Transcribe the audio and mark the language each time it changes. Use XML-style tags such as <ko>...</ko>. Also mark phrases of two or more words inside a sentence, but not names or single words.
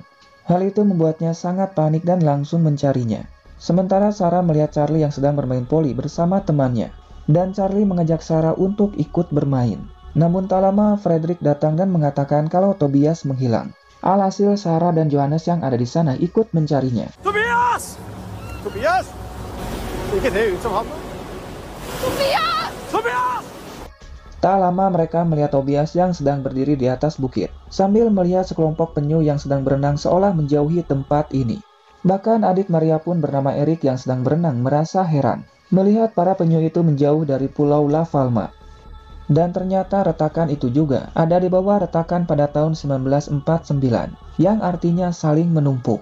<id>Hal itu membuatnya sangat panik dan langsung mencarinya. Sementara Sarah melihat Charlie yang sedang bermain poli bersama temannya, dan Charlie mengajak Sarah untuk ikut bermain. Namun tak lama Frederick datang dan mengatakan kalau Tobias menghilang. Alhasil Sarah dan Johannes yang ada di sana ikut mencarinya.</id> <no>Tobias! Tobias! Hvilket er ut som havna? Tobias! Tobias!</no> <id>Tak lama mereka melihat Tobias yang sedang berdiri di atas bukit, sambil melihat sekelompok penyu yang sedang berenang seolah menjauhi tempat ini. Bahkan adik Maria pun bernama Eric yang sedang berenang merasa heran melihat para penyu itu menjauh dari pulau La Palma. Dan ternyata retakan itu juga ada di bawah retakan pada tahun 1949, yang artinya saling menumpuk.</id>